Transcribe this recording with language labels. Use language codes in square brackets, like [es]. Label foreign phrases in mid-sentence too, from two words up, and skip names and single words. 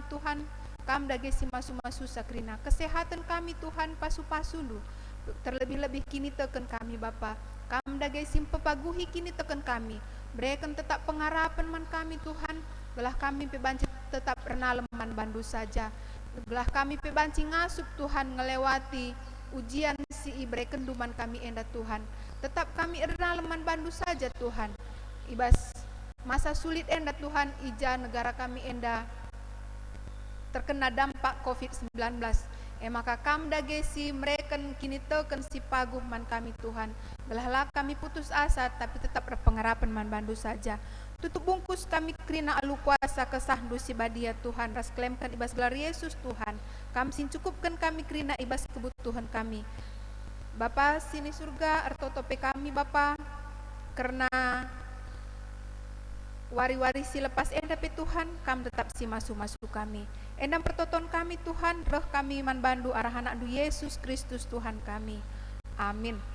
[btx] Tuhan kam dage si masu-masu sakrina kesehatan kami Tuhan pasu-pasundu terlebih-lebih kini teken kami Bapa kam dage simpe paguhi kini teken kami [id] berikan tetap pengharapan [btx] man kami Tuhan belah kami pebanci tetap renaleman bandu saja belah kami pebanci ngasup Tuhan ngelewati ujian si ibreken duman kami enda Tuhan tetap kami renaleman bandu saja Tuhan ibas masa sulit enda Tuhan ija negara kami enda [id] terkena dampak COVID-19 maka [btx] kam dage si mereken kini teken si paguh man kami Tuhan belahlah kami [id] putus asa tapi tetap berpengharapan [btx] man bandu saja tutup bungkus kami krina alu kuasa kesahdu si badia Tuhan ras klemkan ibas gelar Yesus Tuhan kam sin cukupkan kami krina ibas kebutuhan kami Bapa sini surga artotope kami Bapa karena wari-wari si lepas enda pe Tuhan kam tetap si masu-masu kami endam pertoton kami Tuhan roh kami man bandu arah anak du Yesus Kristus Tuhan kami amin